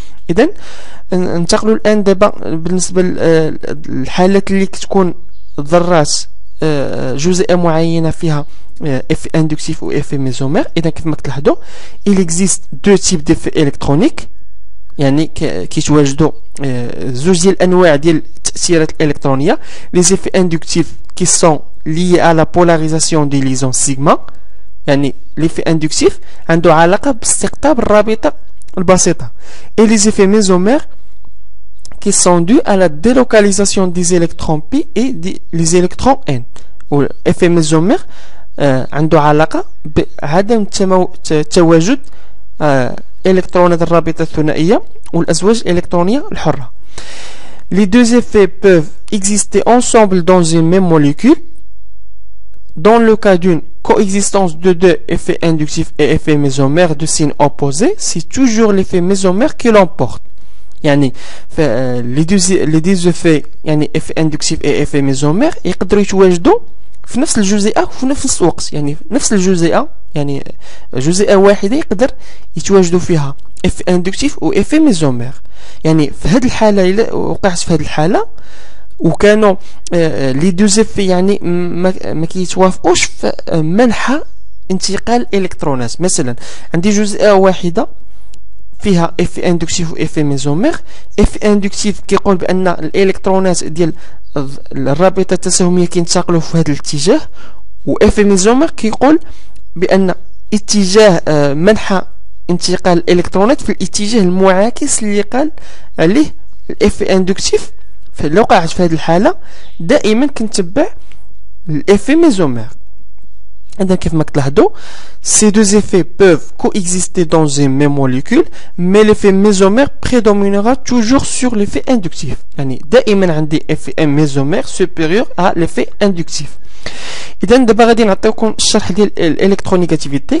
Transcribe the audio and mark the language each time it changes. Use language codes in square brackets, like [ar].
[ar] اذا ننتقلوا الان دابا بالنسبه للحالات اللي كتكون الذرات جزيئه معينه فيها effet inductif ou effet mésomère. اذا كيف ما كتلاحظوا [fr] il existe deux types d'effets électroniques، [ar] يعني كيتواجدوا زوج ديال الانواع ديال التاثيرات الالكترونيه. [fr] les effets inductifs qui sont liés à la polarisation des liaisons sigma، يعني l'effet inductif [ar] عنده علاقه باستقطاب الرابطه البسيطه. [fr] et les effets mésomères qui sont dus à la délocalisation des électrons P et des électrons N. [ar] و effet mésomère عنده علاقه بعدم تواجد الكترونات الرابطه الثنائيه والازواج الالكترونيه الحره. [fr] Les deux effets peuvent exister ensemble dans une même molécule. Dans le cas d'une coexistence de deux effets inductifs et effets mésomères de signes opposés, c'est toujours l'effet mésomère qui l'emporte. [ar] يعني [fr] les deux effets [ar] يعني effet inductif et effet mésomère يقدروا يتواجدوا في نفس الجزيئة وفي نفس الوقت. يعني في نفس الجزيئة، يعني جزيئة واحدة يقدر يتواجدوا فيها effet inductif و effet mésomère. يعني في هذه الحالة إلا وقعت في هذه الحالة وكانوا لي دو زيفي يعني ما كيتوافقوش في منح انتقال الالكترونات. مثلا عندي جزيئة واحدة فيها effet inductif و effet mésomère. effet inductif كيقول بأن الالكترونات ديال الرابطة التساهمية كينتقلوا في هذا الاتجاه، و effet mésomère كيقول بأن اتجاه منح انتقال الالكترونات في الاتجاه المعاكس اللي قال عليه الeffet inductif. فلو وقعت في هذه الحالة دائما كنتبع l'effet mésomère. إذا كيف ما كتلاحظوا [fr] ces deux effets peuvent coexister dans une même molécule mais l'effet mésomère prédominera toujours sur l'effet inductif. [ar] يعني دائما عندي [fr] effet mésomère supérieur à l'effet inductif. [ar] إذا دابا غادي نعطيكم الشرح ديال الالكترونيغاتيفيتي.